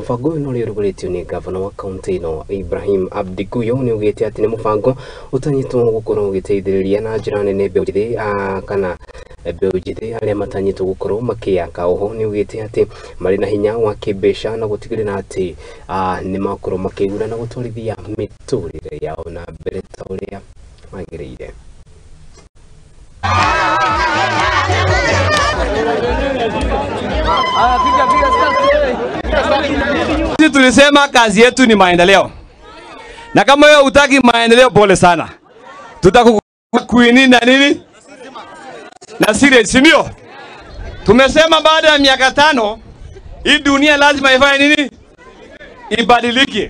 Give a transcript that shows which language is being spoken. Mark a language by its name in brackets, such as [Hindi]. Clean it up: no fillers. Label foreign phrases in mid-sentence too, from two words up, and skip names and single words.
[Kikuyu] Mubango ũyũ nĩ ũrugũrĩtio nĩ ngavana wa kaunti ĩno Ibrahim Abdi Guyo, nĩ ugĩte atĩ nĩ mubango utanyitwo gukorwo ugiteithĩrĩria na njĩra nene Mbeu Njithi kana Mbeu Njithi arĩa matanyitwo gukorwo makĩyaka. Oho nĩ ugĩte atĩ marĩ na hinya wa kĩmbeca na gutigĩrĩra atĩ nĩ makorwo makĩgũra na gũtwarithia mĩtũrĩre yao na mbere ta ũrĩa magĩrĩire. [Swahili] Sisi tulisema kazi yetu ni maendeleo, na kama wewe hutaki maendeleo, pole sana, tutakuini na nini na serious, ndio tumesema baada ya miaka 5 hii dunia lazima ifanye nini, ibadilike.